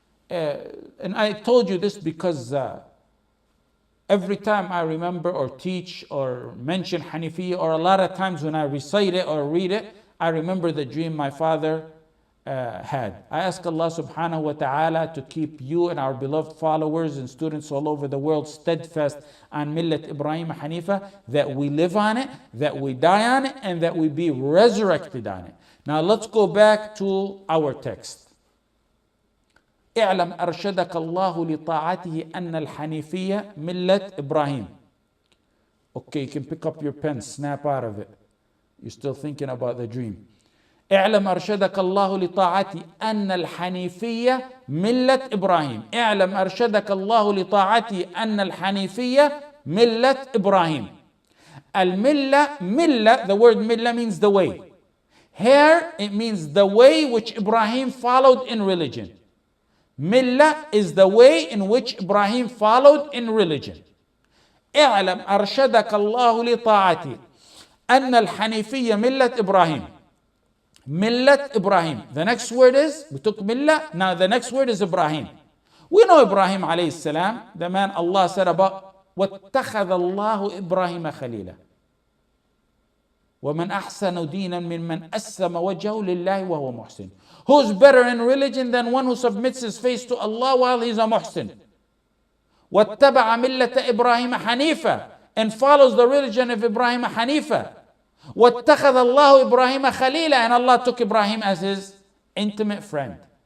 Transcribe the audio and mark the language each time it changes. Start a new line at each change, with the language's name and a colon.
English: And I told you this because every time I remember or teach or mention Hanafiya, or a lot of times when I recite it or read it, I remember the dream my father had. I ask Allah subhanahu wa ta'ala to keep you and our beloved followers and students all over the world steadfast on Millat Ibrahim Hanifa, that we live on it, that we die on it, and that we be resurrected on it. Now let's go back to our text.
Arabic: اعلم أرشدك الله لطاعته أن الحنيفية ملة إبراهيم.
English: Okay, you can pick up your pen, snap out of it. You're still thinking about the dream.
Arabic: اعلم أرشدك الله لطاعته أن الحنيفية ملة إبراهيم. اعلم أرشدك الله لطاعته أن الحنيفية ملة إبراهيم.
English: الملة, ملة, the word ملة means the way. Here it means the way which Ibrahim followed in religion. Millah is the way in which Ibrahim followed in religion.
Arabic: اعلم أرشدك الله لطاعتي أن الحنيفية ملة إبراهيم. ملة إبراهيم.
English: The next word is, we took Millah, now the next word is Ibrahim. We know Ibrahim alayhi salam, the man Allah said about,
Arabic: واتخذ الله إبراهيم خليلا. ومن أحسن دينا ممن أسلم وجهه لله وهو محسن.
English: Who's better in religion than one who submits his face to Allah while he's a muhsin?
Arabic: واتبع ملة إبراهيم حنيفا.
English: and follows the religion of Ibrahim Hanifa.
Arabic: وَاتَّخَذَ اللَّهُ إِبْرَاهِيمَ خَلِيلًا,
English: and Allah took Ibrahim as his intimate friend.